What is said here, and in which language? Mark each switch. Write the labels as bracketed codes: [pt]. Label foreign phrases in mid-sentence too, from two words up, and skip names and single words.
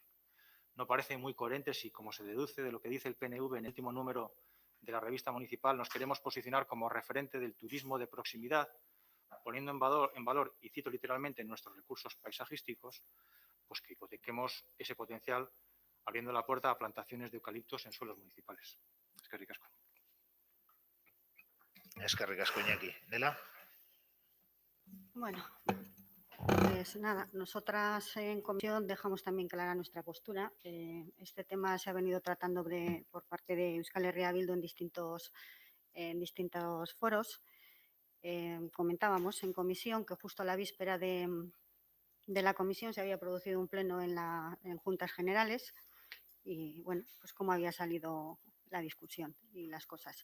[es] No parece muy coherente si, como se deduce de lo que dice el PNV en el último número de la revista municipal, nos queremos posicionar como referente del turismo de proximidad, poniendo en valor, y cito literalmente, nuestros recursos paisajísticos, pues que hipotequemos ese potencial abriendo la puerta a plantaciones de eucaliptos en suelos municipales. [eu] Eskerrik asko. Eskerrik asko, Iñaki. Nela. [es] Bueno, pues nada, nosotras en comisión dejamos también clara nuestra postura. Este tema se ha venido tratando por parte de Euskal Herria Bildu en distintos foros. Comentábamos en comisión que justo a la víspera de la comisión se había producido un pleno en Juntas Generales y, bueno, pues cómo había salido la discusión y las cosas.